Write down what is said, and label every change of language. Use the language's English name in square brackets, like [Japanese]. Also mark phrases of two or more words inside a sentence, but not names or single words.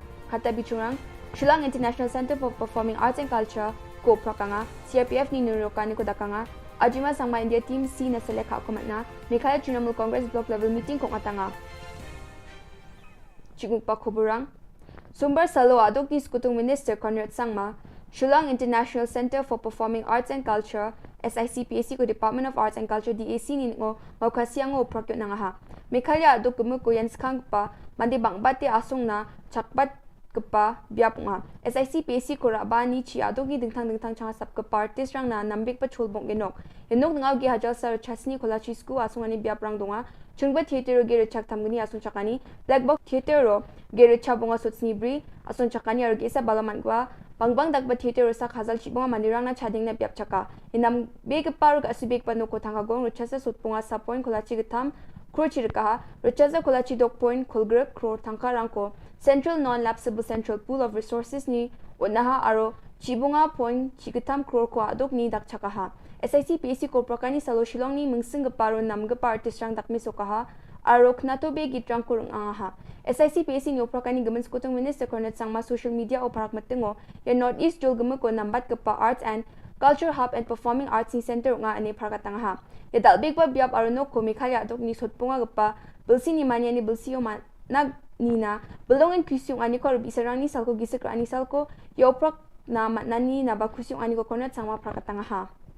[Garo] Kata bichurang, Shillong International Center for Performing Arts and Culture, ko prakanga, CRPF ni nurokani ko dakanga, Ajima Sangma India Team C na seleka ako matna, Mikaya Trinamool Congress Block Level Meeting kong atanga. Chiguk pa ko burang, Sumber Salo adok ni Skutung Minister Conrad Sangma, Shillong International Center for Performing Arts and Culture, SICPAC ko Department of Arts and Culture DAC ni ngo maukasiang ngo prakyo na nga ha. Mikaya adok gumuk ko yan skang pa, mandibang bati asong na chakbat kepa biap nga. SICPAC ko raba ni chi adok ni dingtang changa sap ke parties rang na nambik pa chulbong genok. Genok ngaw gi hajal sa chasni kola chisku asong ani biap rang donga. Chungba theater ge rechak tamgani asong chakani, Black Box Theater ro ge rechabonga sutsni bri asong chakani ar gesa balaman gwa. Bangbang dagba theater sa khazal chibonga mandirang na chading na biap chaka. Inam big paruk asibik panu ko thanga gong ruchasa sutpunga sa point kolachi gitam kruchi rikaha ruchasa kolachi dok point kulgre kro thangka rangko Central Non-Lapsable Central Pool of Resources ni unaha aro chibonga point chigitam kro ko adok ni dak chakaha. SICPAC ko prakani salo Shillong ni mungsing paro namga artist rang dakmi sokaha aro knato be gitrang kurung angaha. SICPAC ni oprakani gaman skutong Minister Cornet Sangma [English] social media [Garo] o parak matingo ya Northeast jol gaman ko nambat kepa [English] Arts and Culture Hub and Performing Arts [Garo] ni Center nga ani parakatangaha. Ya dalbig pa biap aruno ko mikaya adok ni sotpunga gapa bilsi ni manya ni bilsi o nag nina belongin kusyong ani ko bisarang ni salko gisik ani salko ya oprak na matnani na ba kusyong ani ko Cornet Sangma parakatangaha.